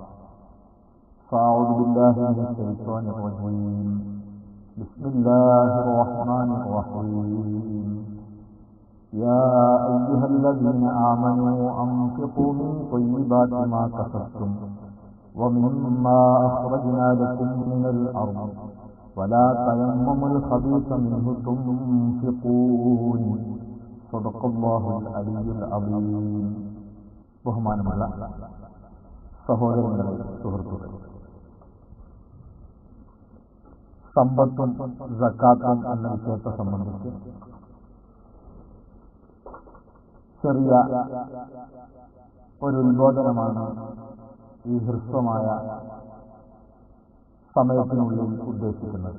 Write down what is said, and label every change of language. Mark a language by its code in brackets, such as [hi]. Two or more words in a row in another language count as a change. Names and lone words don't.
[ar] فأعوذ بالله من الشيطان الرجيم. بسم الله الرحمن الرحيم. يا أيها الذين آمنوا أنفقوا من طيبات ما كسبتم ومما أخرجنا لكم من الأرض ولا تيمموا الخبيث منه تنفقون. صدق الله العلي العظيم. [ml] ബഹുമാനമുള്ള സഹോദരങ്ങളെ, സുഹൃത്തുക്കളെ, സമ്പത്തും സക്കാത്തും എന്ന വിഷയത്തെ സംബന്ധിച്ച് ചെറിയ ഒരു ഉത്ബോധനമാണ് ഈ ഹ്രസ്വമായ സമയത്തിനുള്ളിൽ ഉദ്ദേശിക്കുന്നത്.